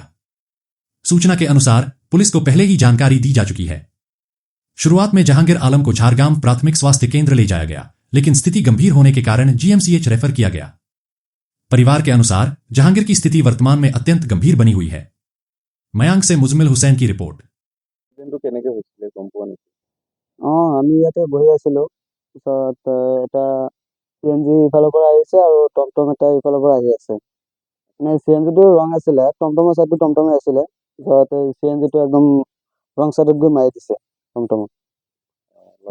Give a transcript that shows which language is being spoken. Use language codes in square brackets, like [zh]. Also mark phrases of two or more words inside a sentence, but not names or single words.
[hi] सूचना के अनुसार पुलिस को पहले ही जानकारी दी जा चुकी है। शुरुआत में जहांगीर आलम को झारगाम प्राथमिक स्वास्थ्य केंद्र ले जाया गया, लेकिन स्थिति गंभीर होने के कारण जीएमसीएच रेफर किया गया। परिवार के अनुसार जहांगीर की स्थिति वर्तमान में अत्यंत गंभीर बनी हुई है। मयांक से मुजमिल हुसैन की रिपोर्ट। [as] আমি ইয়াতে বহি আছিলো, পিছত এটা চিএনজি ইফালৰ পৰা আহিছে আৰু টমটম এটা ইফালৰ পৰা আহি আছে। মানে চিএনজিটো ৰং আছিলে, টমটমৰ চাইডটো টমটমে আছিলে, পিছত চিএনজিটো একদম [en] wrong sideত [as] গৈ মাৰি দিছে টমটমত।